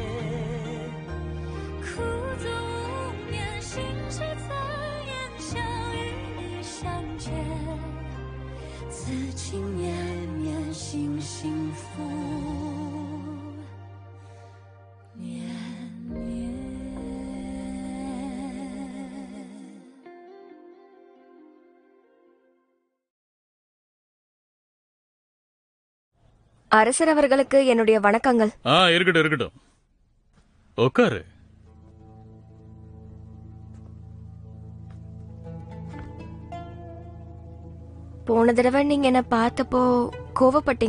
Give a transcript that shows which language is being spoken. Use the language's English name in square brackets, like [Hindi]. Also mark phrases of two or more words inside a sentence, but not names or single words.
[Chinese] 苦足无眠，心事残言，想与你相见，此情绵绵，心幸福绵绵。 [Tamil] அரசர் அவர்களுக்கு என்னுடைய வணக்கங்கள். இருக்கட்டும் இருக்கட்டும், உட்காரு. போன தடவை நீங்க என்ன பார்த்தப்போ கோவப்பட்டீங்க.